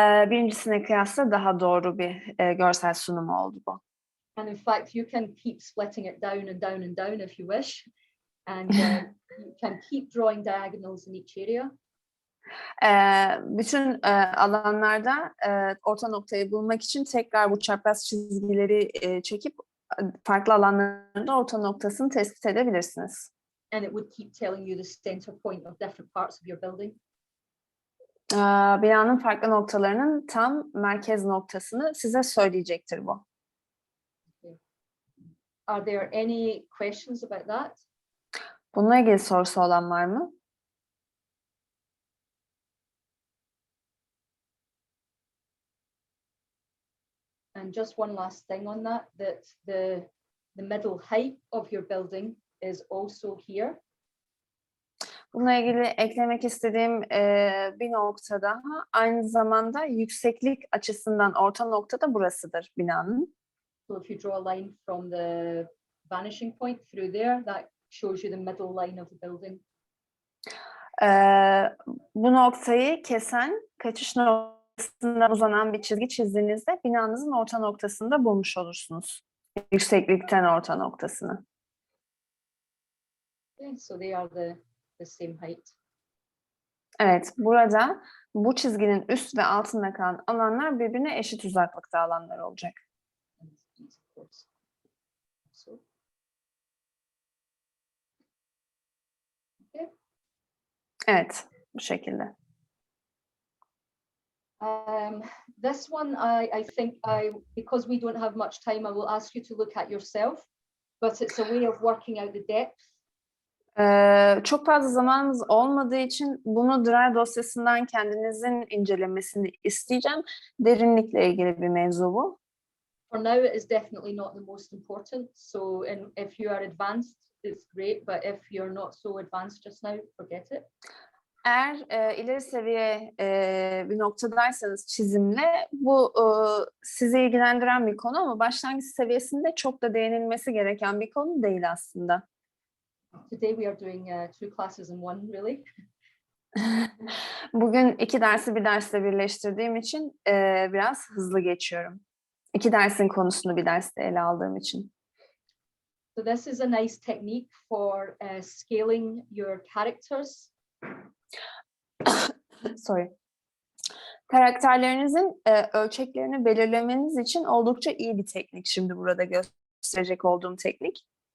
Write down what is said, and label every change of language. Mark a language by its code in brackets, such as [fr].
[tr] Birincisine kıyasla daha doğru bir görsel sunumu oldu bu. [en] And in fact, you can keep splitting it down and down and down if you wish. And you can keep drawing diagonals in each area. [tr] Bütün alanlarda orta noktayı bulmak için tekrar bu çapraz çizgileri çekip farklı alanlarda orta noktasını tespit edebilirsiniz. [en] And it would keep telling you the center point of different parts of your building. [tr] Binanın farklı noktalarının tam merkez noktasını size söyleyecektir bu. [en] Are there any questions about that? [tr] Bununla ilgili sorusu olan var mı? [en] And just one last thing on that the middle height of your building is also here. [tr] Bununla ilgili eklemek istediğim bir nokta daha. Aynı zamanda yükseklik açısından orta nokta da burasıdır binanın. [en] So if you draw a line from the vanishing point through there, that shows you the middle line of the building. [tr] Bu noktayı kesen, kaçış noktasından uzanan bir çizgi çizdiğinizde binanızın orta noktasını da bulmuş olursunuz. Yükseklikten orta noktasını. [en] Okay, so they are the same height. [tr] Evet, burada bu çizginin üst ve altında kalan alanlar birbirine eşit uzaklıkta alanlar olacak. [en] And these, of course. So. Okay. [tr] Evet, bu şekilde. [en] This one, I think because we don't have much time, I will ask you to look at yourself, but it's a way of working out the depth. [tr] Çok fazla zamanımız olmadığı için bunu Drive dosyasından kendinizin incelemesini isteyeceğim. Derinlikle ilgili bir mevzu bu. [en] For now, it is definitely not the most important. So, if you are advanced, it's great, but if you're not so advanced just now, forget it. [tr] Eğer ileri seviye bir noktadaysanız çizimle bu sizi ilgilendiren bir konu ama başlangıç seviyesinde çok da değinilmesi gereken bir konu değil aslında. [en] Today we are doing 2 classes in one, really. [tr] Bugün 2 dersi bir dersle birleştirdiğim için biraz hızlı geçiyorum. 2 dersin konusunu bir derste ele aldığım için. [en] So this is a nice technique for scaling your characters. Sorry. [tr] Karakterlerinizin ölçeklerini belirlemeniz için oldukça iyi bir teknik. Şimdi burada gösterecek olduğum teknik.